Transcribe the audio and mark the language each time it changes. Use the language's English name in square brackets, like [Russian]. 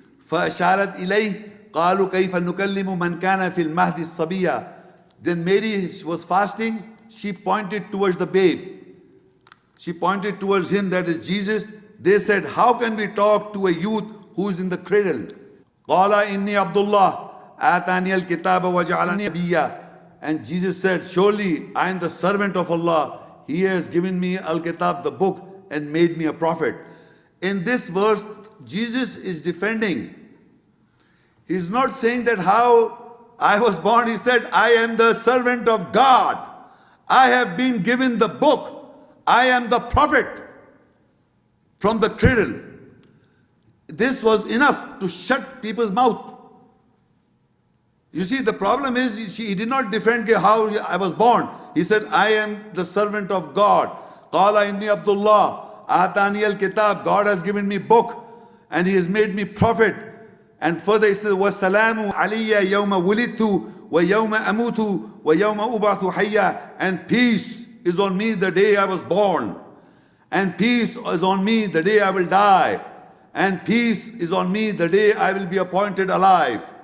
[Arabic] فأشارت إليه قالوا كيف نكلم من كان في المهد الصبيا. [English] Then Mary was fasting. She pointed towards the babe. She pointed towards him, that is Jesus. They said, how can we talk to a youth who is in the cradle? [Arabic] قال إني عبد الله آتاني الكتاب وجعلني نبيا. [English] And Jesus said, surely I am the servant of Allah. He has given me Al-Kitab, the book, and made me a prophet. In this verse, Jesus is defending. He's not saying that how I was born. He said, I am the servant of God. I have been given the book. I am the prophet from the cradle. This was enough to shut people's mouth. You see, the problem is he did not defend how I was born. He said, I am the servant of God. [Arabic] Qala inni Abdullah, atani al-kitab. [English] God has given me book and he has made me prophet. And further he says, [Arabic] وَالسَّلَامُ عَلِيَّ يَوْمَ وُلِدْتُ وَيَوْمَ أَمُوتُ وَيَوْمَ أُبْعَثُ حَيًّا. [English] And peace is on me the day I was born. And peace is on me the day I will die. And peace is on me the day I will be appointed alive.